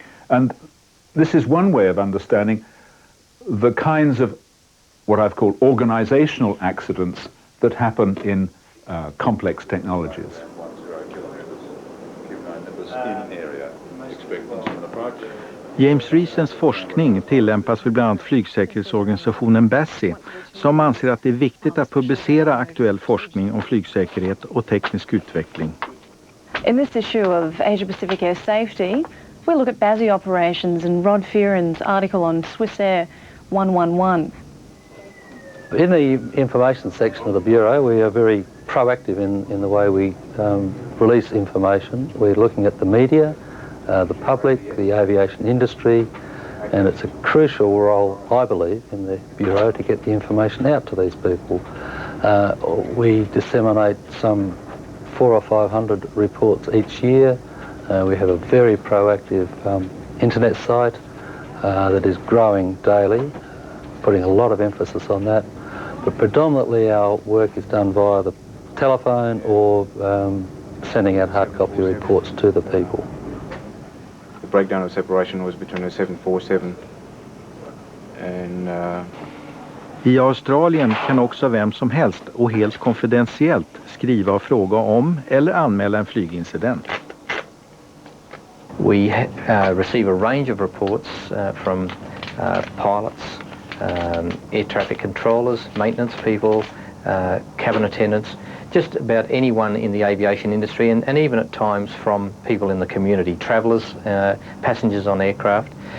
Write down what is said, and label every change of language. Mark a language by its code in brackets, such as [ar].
[en] And this is one way of understanding the kinds of what I've called organizational accidents that happen in complex technologies. [sv] James Reesens forskning tillämpas vid bland annat flygsäkerhetsorganisationen BASI, som anser att det är viktigt att publicera aktuell forskning om flygsäkerhet och teknisk utveckling. [en] In this issue of Asia-Pacific Air Safety, we'll look at BASI operations and Rod Fearon's article on Swissair 111. In the information section of the Bureau, we are very proactive in the way we release information. We're looking at the media, the public, the aviation industry, and it's a crucial role, I believe, in the Bureau to get the information out to these people. We disseminate some 400 or 500 reports each year. We have a very proactive internet site that is growing daily, putting a lot of emphasis on that. But predominantly our work is done via the telephone or sending out hard copy reports to the people. The breakdown of separation was between a 747 and... [sv] I Australien kan också vem som helst och helt konfidentiellt skriva och fråga om eller anmäla en flygincident. [en] We receive a range of reports from pilots, air traffic controllers, maintenance people, cabin attendants, just about anyone in the aviation industry, and even at times from people in the community, travellers, passengers on aircraft.